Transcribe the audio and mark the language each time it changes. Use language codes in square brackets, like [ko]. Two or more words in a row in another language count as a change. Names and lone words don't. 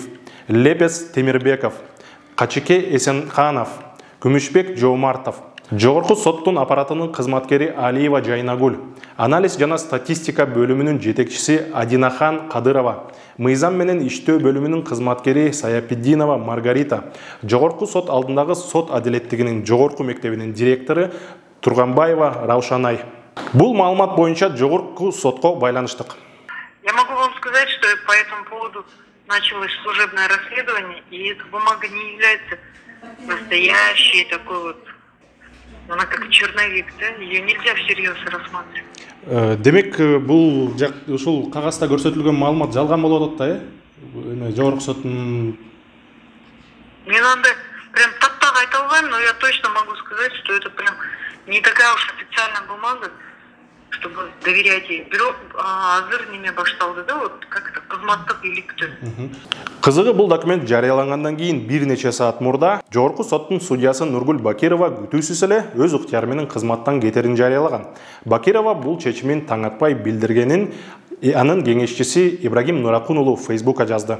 [ky] Лепес Темирбеков, Качике Эсенханов, Күмүшбек Жоомартов, жогорку соттун аппаратынын кызматкери Алиева Жайнагүл, анализ жана статистика бөлүмүнүн жетекчиси Адинахан Кадырова, мыйзам менен иштөө бөлүмүнүн кызматкери Саяпиддинова Маргарита, жогорку сот алдындагы сот адилеттигинин жогорку мектебинин директору Турганбаева Раушанай. Бул маалымат боюнча жогорку сотко байланыштык. [ru] Я могу вам сказать, что по этому поводу началось служебное расследование, и эта бумага не является настоящей такой вот, она как черновик, да? Ее нельзя всерьез рассматривать. [ky] Демек, бул ушул кагазда көрсөтүлгөн маалымат жалган болуп атат да, э? Жогорку соттун... [ru] Мне надо прям так айтылган, но я точно могу сказать, что это прям не такая уж официальная бумага, чтобы доверять ей. [ky] Бирок азыр неме башталды да, [ru] вот как это [ky] кызматтык иликтөө. Кызыгы бул документ жарыялангандан кийин бир нече саат мурда жогорку соттун судьясы Нургүл Бакирова күтүүсүз эле өз ыктыяры менен кызматтан кетерин жарыялаган. Бакирова бул чечимин таң атпай билдиргенин анын кеңешчиси Ибрагим Нуракун уулу Facebook'a жазды.